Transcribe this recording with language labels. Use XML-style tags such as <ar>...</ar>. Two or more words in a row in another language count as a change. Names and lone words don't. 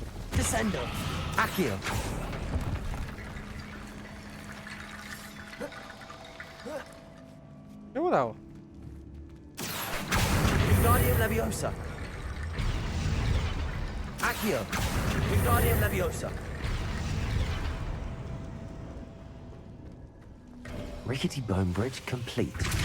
<la>Descendo! Accio!</la> <pl>Nie udało.</pl> <la>Wingardium Leviosa! Accio! Wingardium Leviosa!</la> <en>Rickety bone bridge complete.</en>